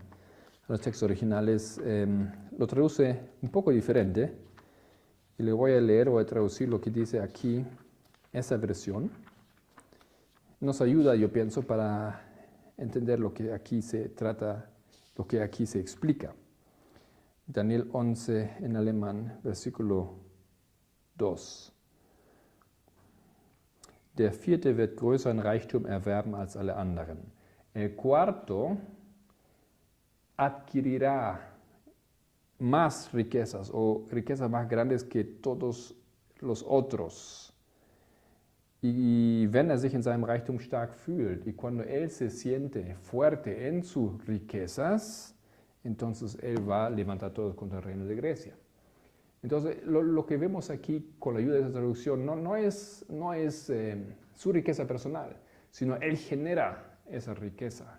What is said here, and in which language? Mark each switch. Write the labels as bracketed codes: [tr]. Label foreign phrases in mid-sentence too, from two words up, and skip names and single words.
[es] Los textos originales lo traduce un poco diferente, y le voy a traducir lo que dice aquí, esa versión. Nos ayuda, yo pienso, para entender lo que aquí se trata, lo que aquí se explica. Daniel 11 en alemán, versículo 2. [de] Der vierte wird größeren Reichtum erwerben als alle anderen. [es] El cuarto adquirirá más riquezas o riquezas más grandes que todos los otros. [de] Y wenn sich in seinem Reichtum stark fühlt, [es] y cuando él se siente fuerte en sus riquezas, entonces él va a levantar todo contra el reino de Grecia. Entonces, lo que vemos aquí con la ayuda de esta traducción no es su riqueza personal, sino Él genera esa riqueza.